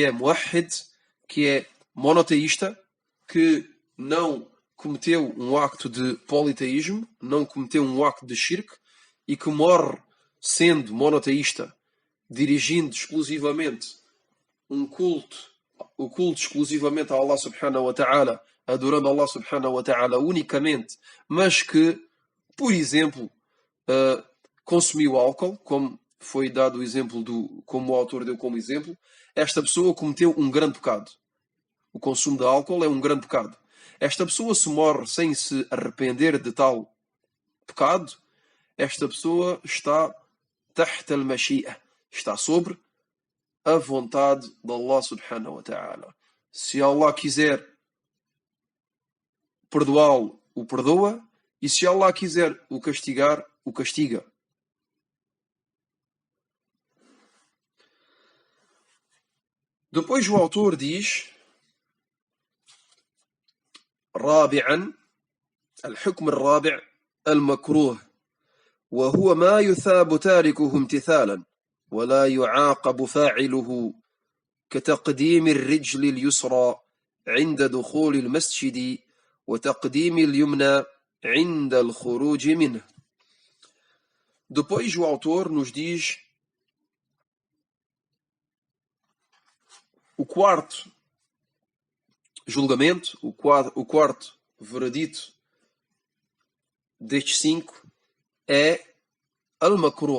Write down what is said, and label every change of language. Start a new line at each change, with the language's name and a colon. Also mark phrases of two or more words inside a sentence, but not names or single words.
Portuguese: é muwahhid, que é monoteísta, que não cometeu um acto de politeísmo, não cometeu um acto de shirk, e que morre sendo monoteísta, dirigindo exclusivamente um culto, o culto exclusivamente a
Arabic: الله سبحانه وتعالى,
Portuguese: adorando
Arabic: الله سبحانه وتعالى
Portuguese: unicamente, mas que, por exemplo, consumiu álcool, como foi dado o exemplo como o autor deu como exemplo, esta pessoa cometeu um grande pecado. O consumo de álcool é um grande pecado. Esta pessoa, se morre sem se arrepender de tal pecado, esta pessoa está
Arabic: تحت المشيئة,
Portuguese: está sobre a vontade de
Arabic: الله سبحانه وتعالى.
Portuguese: Se Allah quiser perdoá-lo, o perdoa, e se Allah quiser o castigar, o castiga. Depois o autor diz:
Arabic: رابعا الحكم الرابع المكروه وهو ما يثاب تاركه امتثالا ولا يعاقب فاعله كتقديم الرجل اليسرى عند دخول المسجد وتقديم اليمنى عند الخروج منه.
Portuguese: Depois o autor nos diz o quarto julgamento, o quarto veredito destes 5 é al-makruh.